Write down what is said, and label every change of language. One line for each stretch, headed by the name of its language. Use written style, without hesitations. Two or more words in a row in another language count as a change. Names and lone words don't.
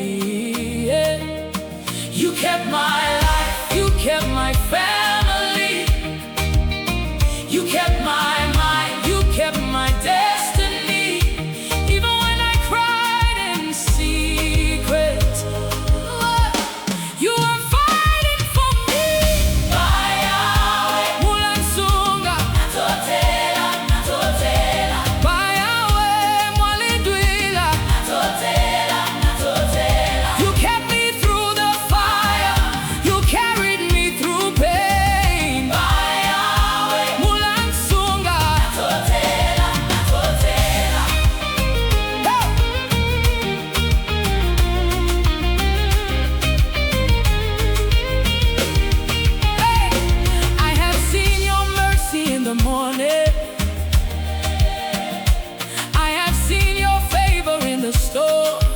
English: You kept my life, you kept my family. You kept my mind, you kept my destiny. Even when I cried in secret, you were fighting for me.
Bemba: Yahweh Mulansunga, natotela. Yahweh Mulansunga, natotela.
English: You kept me through the fire, you carried me through pain.
Bemba: Yahweh Mulansunga, natotela.
English: Hey, I have seen your mercy in the morning. I have seen your favor in the storm.